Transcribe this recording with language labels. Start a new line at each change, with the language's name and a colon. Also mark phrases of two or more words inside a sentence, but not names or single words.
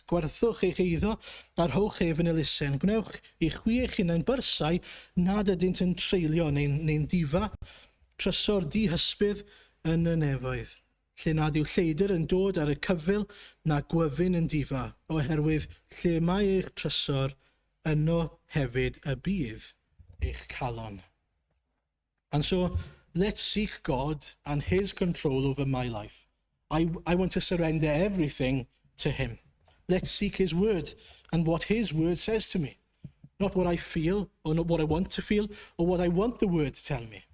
Welsh: Gwerthwch eich eiddo a rhowch ef yn elusen. Gwnewch i chwi eich hunain byrsau nad ydynt yn treulio neu'n difa. Trysor dihysbydd yn y nefoedd, lle nad yw lleidr yn dod ar y cyfil na gwyfyn yn difa, oherwydd lle mae eich trysor, yno hefyd y bydd eich calon.
English: And so, let's seek God and his control over my life. I want to surrender everything to him. Let's seek his word and what his word says to me. Not what I feel or not what I want to feel or what I want the word to tell me.